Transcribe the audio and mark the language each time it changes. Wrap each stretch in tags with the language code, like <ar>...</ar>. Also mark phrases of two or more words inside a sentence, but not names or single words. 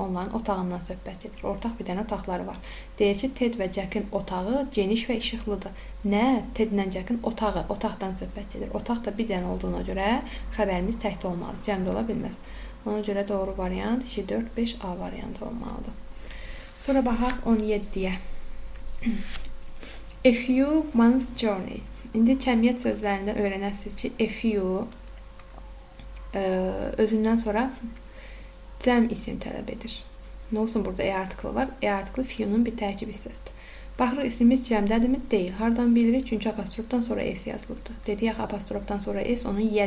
<az>Onların otağından söhbət gedir. Ortaq bir dənə otaqları var. Deyir ki, Ted və Jackin otağı geniş və işıqlıdır. Nə? Tedlə Jackin otağı, otaqdan söhbət gedir. Otaq da bir dənə olduğuna görə xəbərimiz təhdə olmalıdır. Cəmdə ola bilməz. Ona görə doğru variant 2, 4, 5 A variantı olmalıdır. Sonra baxaq 17-yə.</az> <en>A few months journey.</en> <az>İndi cəmiyyət sözlərində öyrənəsiniz ki,</az> <en>a few</en> <az>özündən sonra cəm isim tələb edir. Nə olsun burada e artiklı var? E artiklı fiyunun bir tərkib hissəsidir. Baxırıq ismimiz cəmdədirmi? Deyil. Hardan bilirik? Çünki apostrofdan sonra s yazılıbdır. Dedik axı apostrofdan sonra s onun</az>